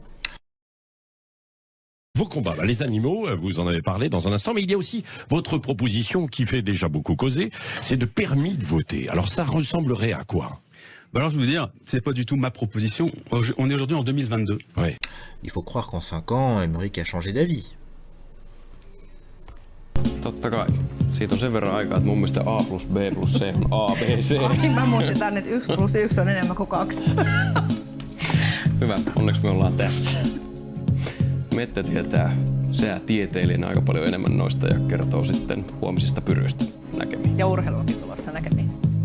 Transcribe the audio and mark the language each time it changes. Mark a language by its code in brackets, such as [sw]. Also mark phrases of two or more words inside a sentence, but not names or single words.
[fr] Vos combats, les animaux, vous en avez parlé dans un instant, mais il y a aussi votre proposition qui fait déjà beaucoup causer, c'est de permis de voter. Alors ça ressemblerait à quoi ? Alors je vais vous dire, c'est pas du tout ma proposition. On est aujourd'hui en 2022. Ouais. Il faut croire qu'en 5 ans, Emmerich a changé d'avis. [fi] Totta kai. Siitä on sen verran aikaa, että mun mielestä A plus B plus C on A, B, C. Ai, mä muistetaan, että 1 plus 1 on enemmän kuin 2. Hyvä, onneksi me ollaan tässä. Mette tietää säätieteilijänä aika paljon enemmän noista ja kertoo sitten huomisista pyryistä. Näkemiin. Ja urheiluakin tulossa näkemiin.